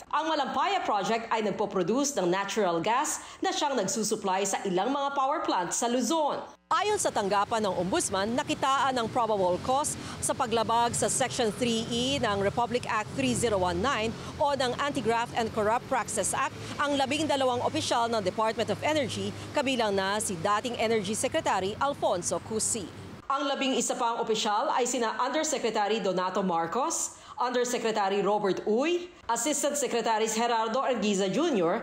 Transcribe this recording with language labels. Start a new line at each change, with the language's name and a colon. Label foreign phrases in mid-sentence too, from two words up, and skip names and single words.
Filipino: Ang Malampaya Project ay nagpo-produce ng
English: natural gas
Filipino: na siyang nagsusupply sa ilang mga
English: power plants
Filipino: sa Luzon. Ayon sa tanggapan ng Ombudsman, nakitaan ng
English: probable cause
Filipino: sa paglabag sa Section 3E ng Republic Act 3019 o ng Anti-Graft and Corrupt Practices Act ang 12 opisyal ng Department of Energy, kabilang na si dating Energy Secretary Alfonso Cusi. Ang 11 pang opisyal ay sina Undersecretary Donato Marcos, Undersecretary Robert Uy,
English: Assistant Secretaries
Filipino: Gerardo Arguiza Jr.